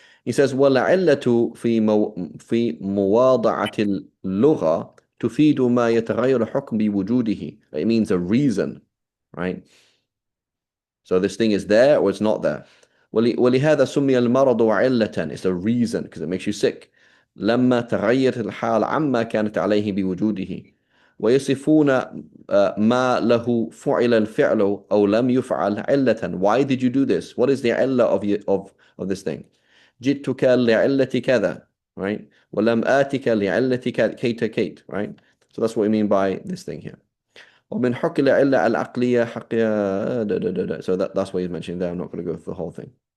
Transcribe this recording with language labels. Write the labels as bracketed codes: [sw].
[en] He says [ar] والعلة في مواضعة اللغة تفيد ما يتغير حكم بوجوده. [en] It means a reason, right? So this thing is there or it's not there. [ar] ولهذا سمي المرض علة. [en] It's a reason because it makes you sick. [ar] لما تغيرت الحال عما كانت عليه بوجوده. ويصفون ما له فعل الفعل أو لم يفعل علة. [en] Why did you do this? What is the علة of this thing? [ar] جئتك لعلة كذا, [en] right? [ar] ولم آتك لعلة كيت كيت, right? [en] So that's what we mean by this thing here. [ar] ومن حق العلة العقلية حق [en] so that's what he's mentioning there. I'm not going to go through the whole thing.